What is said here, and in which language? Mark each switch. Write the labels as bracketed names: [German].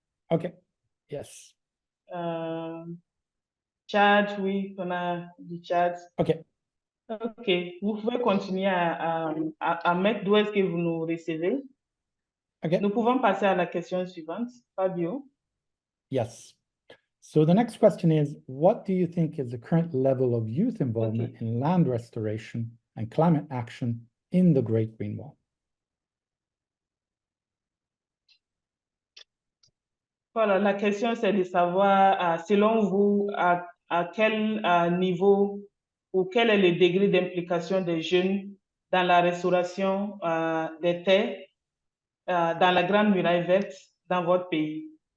[English] Okay, yes. [French] Tchad, oui, on a du Tchad. Okay. Ok, vous pouvez continuer à mettre d'où est-ce que vous nous recevez. Okay. Nous pouvons passer à la question suivante, Fabio. [English] Yes. So the next question is, what do you think is the current level of youth involvement in land restoration and climate action in the Great Green Wall? [French] Voilà, la question c'est de savoir, selon vous, à quel niveau ou quel est le degré d'implication des jeunes dans la restauration des terres dans la Grande Muraille Verte dans votre pays.